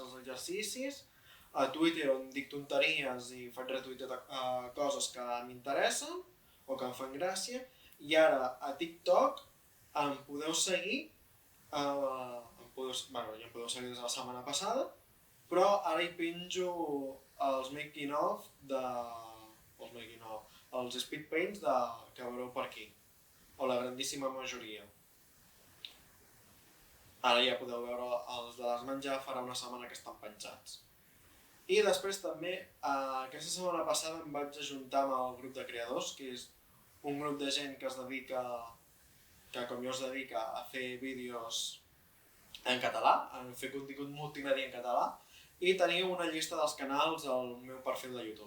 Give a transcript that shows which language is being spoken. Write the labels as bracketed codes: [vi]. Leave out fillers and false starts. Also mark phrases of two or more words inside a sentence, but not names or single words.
[ca] dels exercicis, a Twitter, on dic tonteries i faig retuitear coses que m'interessen o que em fan gràcia, i ara a TikTok em podeu seguir, ja em podeu seguir des de la setmana passada, però ara hi penjo els [en] making of, [ca] els [en] speed paints [ca] que veureu per aquí, o la grandíssima majoria. Ara ja podeu veure els de l'Asman, ja farà una setmana que estan penjats. I després també, aquesta setmana passada em vaig ajuntar amb el grup de creadors, que és un grup de gent que es dedica, que com jo es dedica a fer vídeos en català, a fer contingut multimèdia en català, i teniu una llista dels canals al meu perfil de YouTube.